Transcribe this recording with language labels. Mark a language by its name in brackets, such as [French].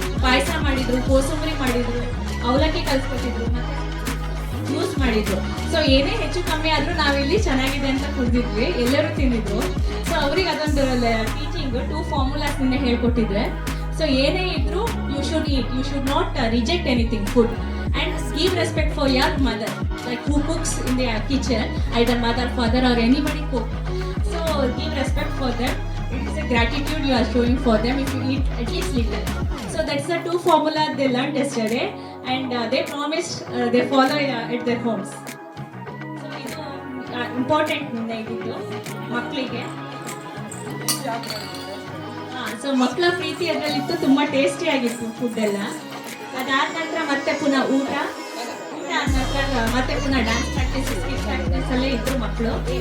[Kannada] ಪಾಯಸ ಮಾಡಿದ್ರು, ಕೋಸಂಬರಿ ಮಾಡಿದ್ರು, ಅವಲಕ್ಕಿ ಕಲಿಸ್ಕೊಟ್ಟಿದ್ರು, ಮತ್ತು ಜ್ಯೂಸ್ ಮಾಡಿದ್ರು. ಸೊ ಏನೇ ಹೆಚ್ಚು ಕಮ್ಮಿ ಆದರೂ ನಾವಿಲ್ಲಿ ಚೆನ್ನಾಗಿದೆ ಅಂತ ಕುಡಿದಿದ್ವಿ, ಎಲ್ಲರೂ ತಿಂದಿದ್ರು. ಸೊ ಅವ್ರಿಗೆ ಅದೊಂದು ಟೀಚಿಂಗ್ 2 ಫಾರ್ಮುಲಾಸ್ ನಿನ್ನೆ ಹೇಳ್ಕೊಟ್ಟಿದ್ರೆ. ಸೊ ಏನೇ ಇದ್ರೂ [English] You should eat, you should not reject anything food. And give respect for your mother, like who cooks in the kitchen, either mother, father or anybody cook. So give respect for them. It is a gratitude you are showing for them if you eat at least little. So that's the 2 formula they learned yesterday, and they promised they follow at their homes. [Kannada] So ಇದು important ಇದು ಮಕ್ಕಳಿಗೆ. So ಮಕ್ಕಳ ಪ್ರೀತಿ ಅದರಲ್ಲಿತ್ತು, ತುಂಬ ಟೇಸ್ಟಿಯಾಗಿತ್ತು food ಎಲ್ಲ. ಅದಾದ ನಂತರ ಮತ್ತೆ ಪುನಃ ಊಟ ಆದ ನಂತರ ಮತ್ತೆ ಪುನಃ ಡ್ಯಾನ್ಸ್ ಪ್ರಾಕ್ಟೀಸ್, ಸ್ಕಿಟ್ ಪ್ರಾಕ್ಟೀಸ್ ಅಲ್ಲೇ ಇದ್ರು ಮಕ್ಕಳು.